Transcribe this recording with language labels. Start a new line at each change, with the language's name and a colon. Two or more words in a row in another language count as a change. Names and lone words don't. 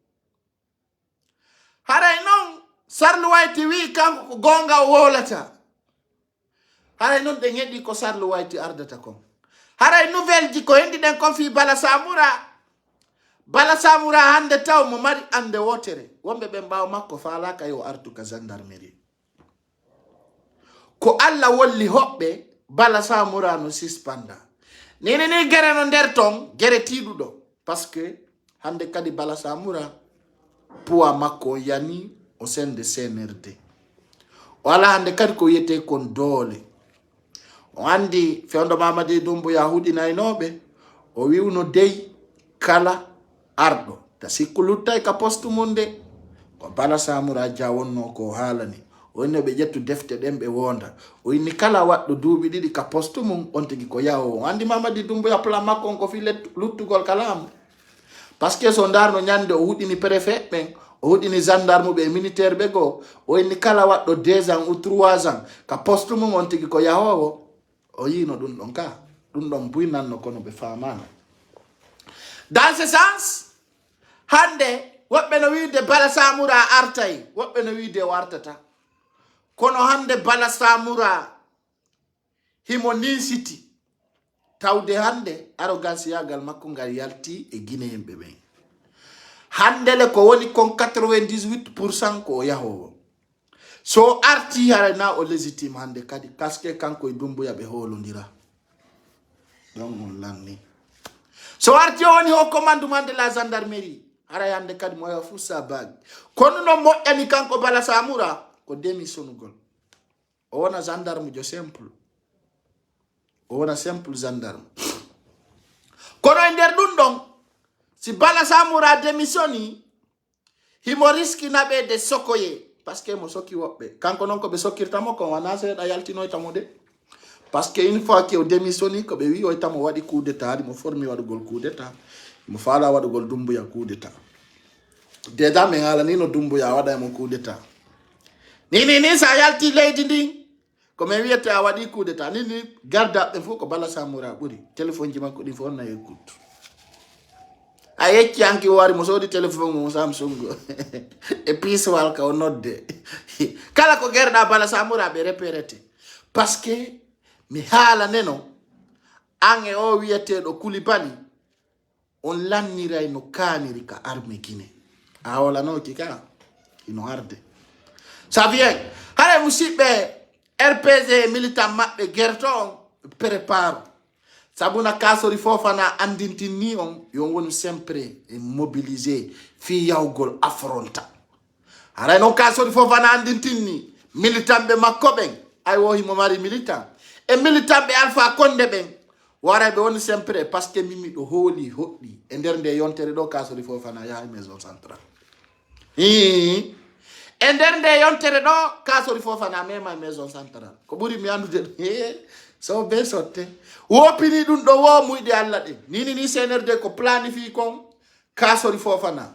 Fula: haray noon Sarlu White wi kanko ko gonga o wolata haray noon ɗe heɗi ko Sarlu White ardata kon haray nouvelle ji ko hendi ɗen kon fi Bala Samoura hande taw mo mari ande wotere wonɓe ɓe mbaw makko falaka yo artu ka gendarmerie ko Allah wolli hoɓɓe Bala Samoura no suspenda ni gere no nder ton gere tiɗuɗo
French: parce que
Fula: hande kadi Bala Samoura poids makko yani o sende CNRD o ala hande kadi ko yete kon doole o andi fewndo Mamadi Doumbouya huɗinaynoɓe o wiwno dey kala arɗo ta sikku luttay ka poste mum de ko Bala Samoura Dia wonno ko haalani o inni ɓe ƴettu defte ɗen ɓe wonda o inni kala waɗɗo duuɓi ɗiɗi ka poste mum on tigi ko yawo o andi Mamadi Doumbouya plan makko on ko fi luttugol kalamu
French: par ce que
Fula: so ndarno ñande o huɗini préfet ɓen o huɗini gendarme ɓe militaire ɓe goo o inni kala waɗɗo
French: 2 ans ou 3 ans
Fula: ka poste mum on tigi ko yahowo o yino ɗum ɗon ka ɗum ɗon buynanno kono ɓe famano
French: dans ce sens
Fula: hande woɓɓe no wiide Bala Samoura artay woɓɓe no wiide o artata kono hande Bala Samoura himo nisiti tawde hande arrogance yagal makko ngal yalti e guinéenɓe ɓen hande le ko woni kon 98% ko o yahowo so arti hara na o légitime hande kadi kaske kanko e Doumbouya ɓe holodira ɗon on lanni so arti o woni o
French: commandement de la gendarmerie
Fula: hara hande kadi mo yaha fu sa bagi kono no moƴƴani kanko Bala Samoura ko démissionnugol o wona gendarme jo simple o wona
French: simple gendarme
Fula: kono e nder ɗum ɗon si Bala Samoura démissioni himo riskina de sokoye
French: parce que
Fula: mo sokki woɓɓe kanko noon ko ɓe sokkirtamo kon wana seeɗa yaltinoytamo de
French: parce que une fois que
Fula: o démissioni ko ɓe wi oytamo waɗi
French: coup d'état
Fula: mo formi waɗugol
French: coup d'état
Fula: mo faala waɗugol Doumbouya
French: coup d'état
Fula: déjà min haalani no Doumbouya waɗaymo
French: coup d'état
Fula: ni sa yalti leydi ndin ko min wiyete a waɗi
French: coup d'état
Fula: ni gardaɓe fof ko Bala Samoura ɓuri téléphone ji makko ɗi fof na écoute a yecci anki o wari mo soodi téléphone mum Samsung e piswal ka o nodde kala ko gerɗa Bala Samoura ɓe repérete
French: parce que
Fula: mi haala neno an e o wiyeteɗo Coulibaly on lanniray no kaniri ka arme Guinée a holanoki ka ino arde
French: ça vient
Fula: hare musidɓe RPG militant maɓɓe gerto on prépare sabuna kasori fofana andintini on yo wonu sempre e mobiliser fi yawgol affronta haray no kasori fofana andintini militant be makko ben ay wo himo mari militant e militant be Alpha Condé ben wara be woni sempre
French: parce que
Fula: mimi do holi hoddi e der nde yontere do kasori fofana ya
French: maison centrale
Fula: e der nde yontere do kasori fofana mema
French: maison centrale
Fula: ko buri mi andude so be sotte wopini dun do wo muyde alla de ni CNRD ko planifie kon kasori fofana